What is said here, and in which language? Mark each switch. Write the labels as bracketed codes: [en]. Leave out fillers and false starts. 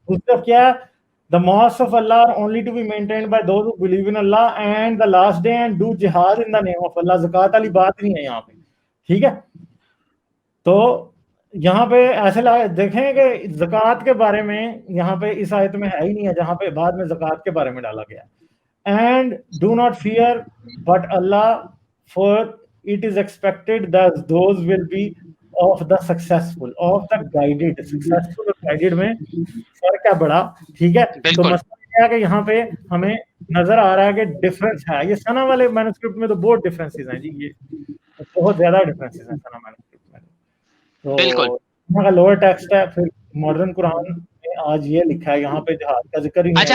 [hi] उस तरफ क्या है, [en] The mosque of Allah are only to be maintained by those who believe in Allah and the last day and do jihad in the name of Allah. [hi] ज़कात वाली बात नहीं है यहाँ पे, ठीक है? तो यहाँ पे ऐसे देखें कि ज़कात के बारे में यहाँ पे इस आयत में है ही नहीं है, जहाँ पे बाद में ज़कात के बारे में डाला गया। [en] And do not fear but Allah, for it is expected that those will be of the successful, of the guided। [hi] successful और guided में फर्क है बड़ा, ठीक है? तो बिल्कुल मसला ये है कि यहाँ पे हमें नजर आ रहा है कि डिफरेंस है। ये सना वाले मैन्युस्क्रिप्ट में तो बहुत डिफरेंसेस हैं जी, ये बहुत ज्यादा डिफरेंसेस हैं सना मैन्युस्क्रिप्ट में। बिल्कुल। तो यहाँ का लोअर टेक्स्ट है, फिर मॉडर्न कुरान में आज ये लिखा है, यहाँ पे जिहाद का जिक्र ही नहीं है।